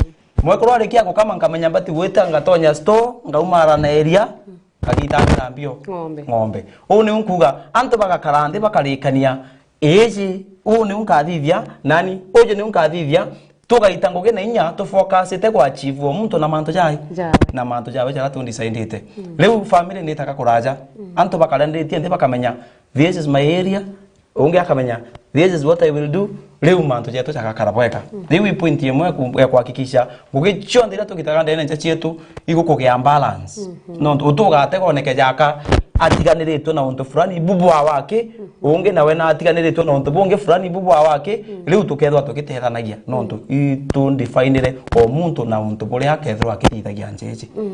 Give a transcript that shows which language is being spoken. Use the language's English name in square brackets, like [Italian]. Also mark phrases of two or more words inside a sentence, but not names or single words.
[Meru] ngakama mwekuru arikia gukama nkamenya mbati gwita ngatonya store ngaumara na area agitanga mbio ng'ombe ni unkuga antu bagakarande bakarikania eji ni unkathithia nani oje ni unkathithia tugaita ngugi na inya tu focus ite kwa achieve muntu na manto jai na manto jawe jara tu decide leo family ni taka kuraja antu bakarendetie ndi bakamenya [English] this is my area [Meru] unge akamenya [English] this is what I will do [Meru] leo manto jetu chaka karabweka leo point yemwe ya kuhakikisha ngugi chonde ira tukitaka ndene nja chetu igukugia balance no utugate koneke jaka atiganiritwe na untu fulani bubu wake unge nawe na atiganiritwe na untu bunge fulani bubu wake leo tukethwa tukitethanagia no ntu itu definire o muntu na untu buri akethwa akitithagia njeje